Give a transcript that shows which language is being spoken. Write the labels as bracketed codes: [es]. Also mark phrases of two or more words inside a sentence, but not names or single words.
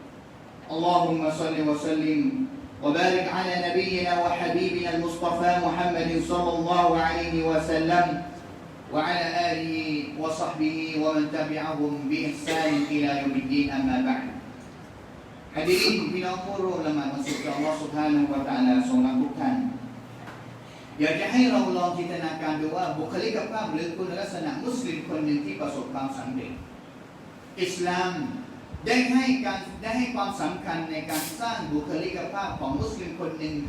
[ar] اللهم صل وسلم وبارك على نبينا وحبيبنا المصطفى محمد صلى الله عليه وسلم وعلى آله وصحبه ومن تبعهم بإحسان إلى يوم الدين أما بعد [th] Hadirin พี่น้องผู้ร่วมละหมาดวันศุกร์ [ar] الله سبحانه وتعالى [th] ทรงรักทุกท่านอยากจะให้เราลองจินตนาการดูว่าบุคลิกภาพหรือคุณลักษณะมุสลิมคนหนึ่งที่ประสบความสำเร็จอิสลามได้ให้ความสำคัญในการสร้างบุคลิกภาพของมุสลิมคนหนึ่ง